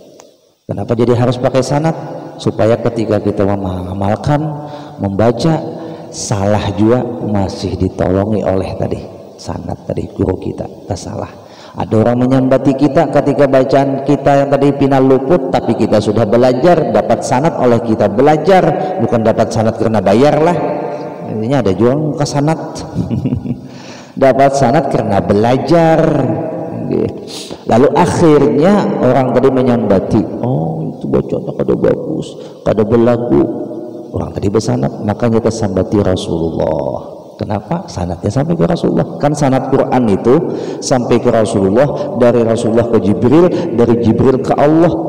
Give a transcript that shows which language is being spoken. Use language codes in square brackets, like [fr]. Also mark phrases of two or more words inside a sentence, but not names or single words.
[id] Kenapa jadi harus pakai sanad? supaya ketika kita mengamalkan, membaca, salah juga masih ditolongi oleh tadi sanad tadi guru kita. Tak salah. Ada orang menyambati kita ketika bacaan kita yang tadi final luput, tapi kita sudah belajar, dapat sanad oleh kita belajar, bukan dapat sanad karena bayar lah. Intinya ada juga muka sanad. Dapat sanad karena belajar. Lalu akhirnya orang tadi menyambati, oh itu bacaannya [bjn] kada bagus, kada belagu. [id] Orang tadi bersanad, makanya kita sambati Rasulullah. Kenapa? Sanadnya sampai ke Rasulullah. Kan sanad Quran itu sampai ke Rasulullah, dari Rasulullah ke Jibril, dari Jibril ke Allah.